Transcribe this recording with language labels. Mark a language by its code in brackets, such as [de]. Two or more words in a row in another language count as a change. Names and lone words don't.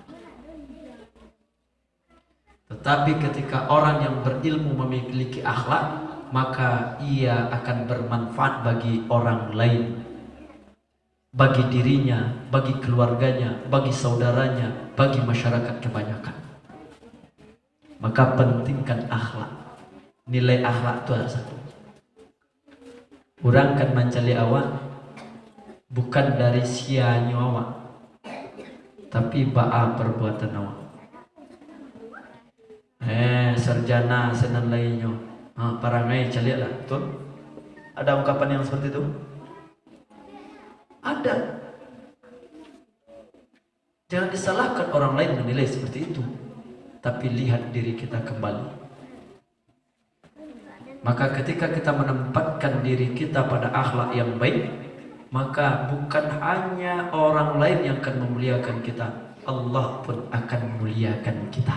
[id] Tetapi ketika orang yang berilmu memiliki akhlak, maka ia akan bermanfaat bagi orang lain, bagi dirinya, bagi keluarganya, bagi saudaranya, bagi masyarakat kebanyakan. Maka pentingkan akhlak. Nilai akhlak itu ada satu. [min] Orang kan mencari awak bukan dari sianya awak, tapi ba'a perbuatan awak. Sarjana senan lainnya, parangai caliak lah, [id] betul? Ada ungkapan yang seperti itu? Ada. Jangan disalahkan orang lain menilai seperti itu, tapi lihat diri kita kembali. Maka ketika kita menempatkan diri kita pada akhlak yang baik, maka bukan hanya orang lain yang akan memuliakan kita, Allah pun akan memuliakan kita.